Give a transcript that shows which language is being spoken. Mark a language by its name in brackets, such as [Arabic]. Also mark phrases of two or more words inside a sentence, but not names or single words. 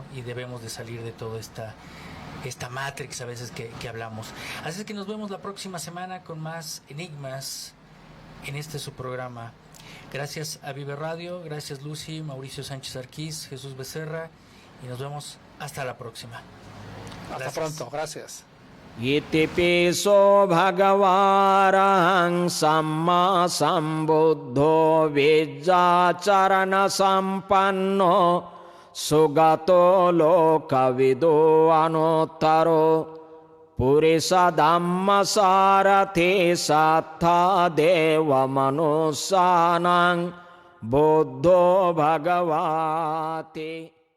[Spanish] Y debemos de salir de toda esta matrix a veces que hablamos. Así es que nos vemos la próxima semana con más enigmas en este su programa. Gracias a Vive Radio, gracias Lucy, Mauricio Sánchez Arquís, Jesús Becerra y nos vemos hasta la próxima. Hasta pronto, gracias. [Pali] Itipiso bhagavārahang samma sambuddho vijjācarana sampanno sugato lokavido anuttaro purisa dhamma sarate sattha deva manussanang buddho bhagavate.